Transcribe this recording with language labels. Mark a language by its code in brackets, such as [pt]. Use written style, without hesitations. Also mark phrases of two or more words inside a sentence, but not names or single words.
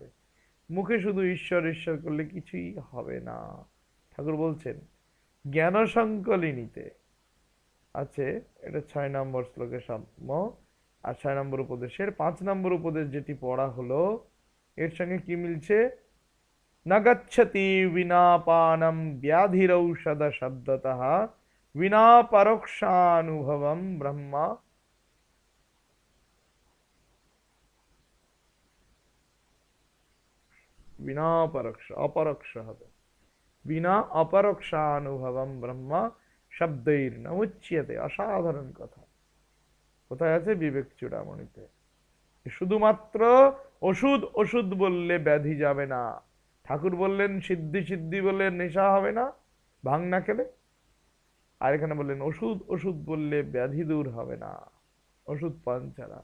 [bn] মুখে শুধু ঈশ্বর ঈশ্বর করলে কিছুই হবে না। ঠাকুর বলছেন জ্ঞান সংকলিনীতে আছে, এটা 6 নম্বর শ্লোকে সাম্য। আর 6 নম্বর উপদেশের 5 নম্বর উপদেশ যেটি পড়া হলো এর সঙ্গে কি মিলছে? [sa] न गच्छति विना पानं व्याधिरौषध शब्दतः विना परोक्षानुभवं ब्रह्म। [bn] বিনা পরোক্ষ, অপরোক্ষ হবে। [sa] বিনা অপরোক্ষানুভবম ব্রহ্ম শব্दैर न उच्यते। [bn] অসাধারণ কথা। কোথায় আছে? বিবেক চূড়ামণিতে। শুধুমাত্র ওষুধ ওষুধ বললে ব্যাধি যাবে না। ঠাকুর বললেন সিদ্ধি সিদ্ধি বললে নেশা হবে না ভাং না খেলে। আর এখানে বললেন ওষুধ ওষুধ বললে ব্যাধি দূর হবে না ওষুধ পান ছাড়া।